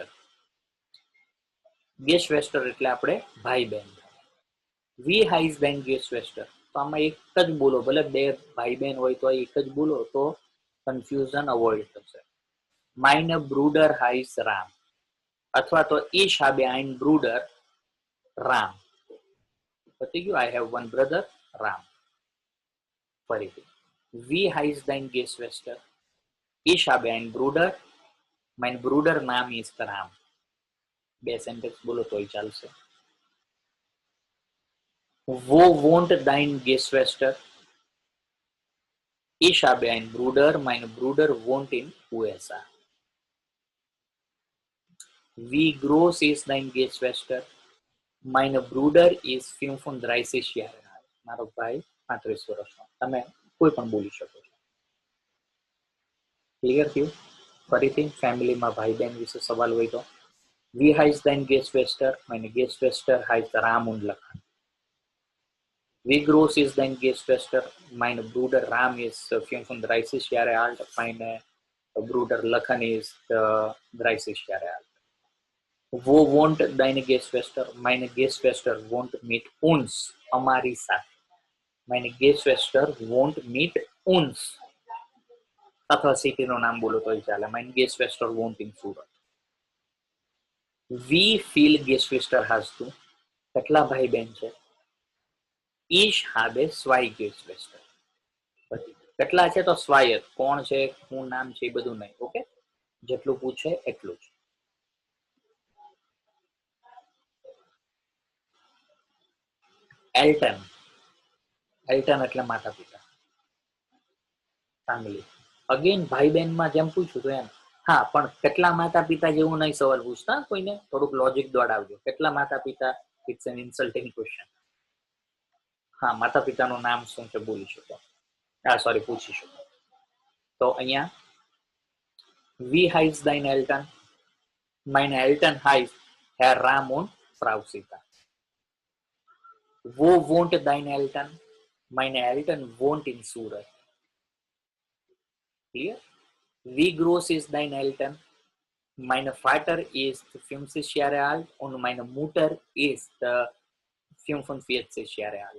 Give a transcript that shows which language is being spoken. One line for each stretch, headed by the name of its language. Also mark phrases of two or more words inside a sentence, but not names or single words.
Gujarati: ગેસ્વેસ્ટર એટલે આપણે ભાઈ બહેન.
German: Wie heißt dein Geschwister,
Gujarati: તો આમાં એક જ બોલો, ભલે બે ભાઈ બહેન હોય તો એક જ બોલો તો કન્ફ્યુઝન અવોઇડ થશે.
German: Mein Bruder heißt Ram,
Gujarati: અથવા તો
German: Ich habe ein Bruder Ram.
Gujarati: પતી ગયું,
English: I have one brother Ram.
German: ફરીથી, Wie heißt dein Geschwister, ich habe ein Bruder, mein Bruder Name ist Ram.
Gujarati: બે સેન્ટેન્સ બોલો તોય ચાલશે.
German: Wo wohnt dein Gästwester? Ich habe einen Bruder, mein Bruder wohnt in USA. Wie groß ist dein Gästwester? Mein Bruder ist 35 Jahre alt.
Gujarati: મારો ભાઈ 35 વર્ષનો. તમે કોઈ પણ બોલી શકો છો. ક્લિયર થયું? ફરીથી ફેમિલીમાં ભાઈ બહેન વિશે સવાલ હોય તો,
German: Wie heißt dein Gästwester? Meine Gästwester heißt Ram und Lachan. Wie groß ist dein Gästwester? Mein Bruder Ram ist 35 Jahre alt. Mein Bruder Lachan ist 30 Jahre alt. Wo wohnt deine Gästwester? Meine Gästwester wohnt mit uns.
Gujarati: અમારી સાથે.
German: Meine Gästwester wohnt mit uns.
Gujarati: અથવા સિટીનું નામ બોલો તોય ચાલે.
German: Meine Gästwester wohnt in Surat. Wie viel Gästwester hast du?
Gujarati: કેટલા ભાઈ બહેન છે?
German: Ich habe zwei Gästwester.
Gujarati: કેટલા છે તો સ્વાયત, કોણ છે, શું નામ છે, એ બધું નહીં. ઓકે, જેટલું પૂછે એટલું જ. એલ્ટન, એલ્ટન એટલે માતા પિતા, ફેમિલી. અગેન ભાઈ બહેન માં જેમ પૂછ્યું તો એમ. હા, પણ કેટલા માતા પિતા જેવું નહીં સવાલ પૂછતા, કોઈને થોડુંક લોજિક દોડાવજો. કેટલા માતા પિતા,
English: it's an insulting question.
Gujarati: હા, માતા પિતાનું નામ શું છે બોલી શકો, સોરી પૂછી શકો. તો અહીંયા
German: Wie heißt dein Eltern? Meine Eltern heißt Herr Ram und Frau Sita. Wo wohnt deine Eltern? Meine Eltern wohnt in Surat. Clear? Wie groß ist dein Eltern? Mein Vater ist 50 Jahre alt und meine Mutter ist 45 Jahre alt.